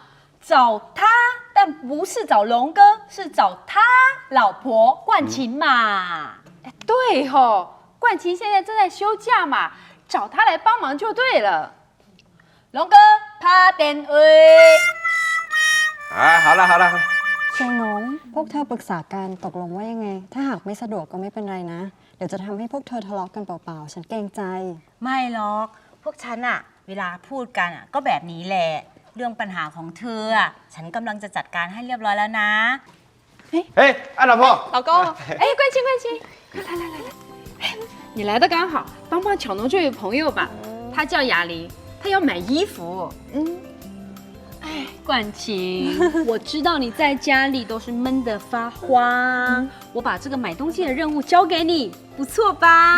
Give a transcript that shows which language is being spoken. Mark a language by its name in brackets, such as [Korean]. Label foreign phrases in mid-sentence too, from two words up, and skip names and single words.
[Chinese] 找他，但不是找龙哥，是找他老婆冠琴嘛。哎，对吼，冠琴现在正在休假嘛，找他来帮忙就对了。龙哥，拍电话。好了。 [Thai] เชียงน้องพวกเธอปรึกษากันตกลงว่ายังไง ถ้าหากไม่สะดวกก็ไม่เป็นไรนะ เดี๋ยวจะทำให้พวกเธอทะเลาะกันเปล่าๆ ฉันเกรงใจ ไม่หรอกพวกฉันอะเวลาพูดกันอะก็แบบนี้แหละเรื่องปัญหาของเธออะฉันกำลังจะจัดการให้เรียบร้อยแล้วนะ [Chinese] 老婆老公哎冠琴来你来的刚好帮帮巧农这位朋友吧他叫雅玲他要买衣服哎，冠琴，我知道你在家里都是闷得发慌，我把这个买东西的任务交给你，不错吧？